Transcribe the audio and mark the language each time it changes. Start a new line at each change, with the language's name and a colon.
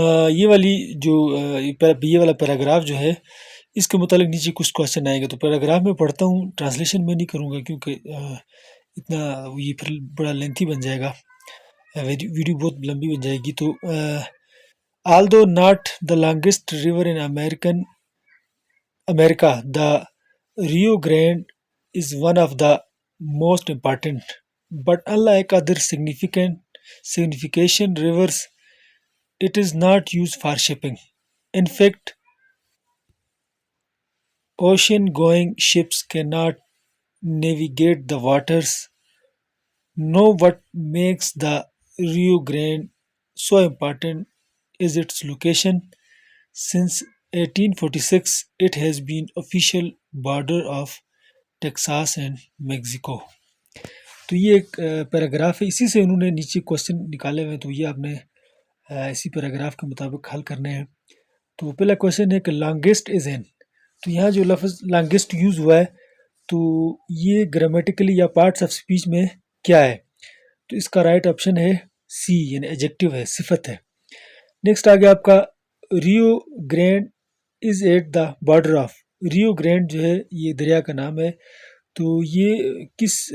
Urdu: یہ والی جو یہ والا پیراگراف جو ہے اس کے متعلق نیچے کچھ کوشچن آئیں گے، تو پیراگراف میں پڑھتا ہوں، ٹرانسلیشن میں نہیں کروں گا کیونکہ اتنا یہ پھر بڑا لینتھی بن جائے گا، ویڈیو بہت لمبی بن جائے گی۔ تو
English: although not the longest river in America, the Rio Grande is one of the most important, but unlike other signification rivers, it is not used for shipping. In fact, ocean-going ships cannot navigate the waters. Know what makes the Rio Grande so important is its location. Since 1846, it has been official border of Texas and Mexico.
Urdu: تو یہ ایک paragraph ہے، اسی سے انہوں نے نیچے question نکالے ہوئے ہیں، تو یہ آپ نے اسی پیراگراف کے مطابق حل کرنے ہیں۔ تو پہلا کوشچن ہے کہ لانگیسٹ از این، تو یہاں جو لفظ لانگیسٹ یوز ہوا ہے تو یہ گرامیٹیکلی یا پارٹس آف اسپیچ میں کیا ہے؟ تو اس کا رائٹ آپشن ہے سی، یعنی ایڈجیکٹو ہے، صفت ہے۔ نیکسٹ آگے آپ کا Rio grand is at the border of, Rio grand جو ہے یہ دریا کا نام ہے، تو یہ کس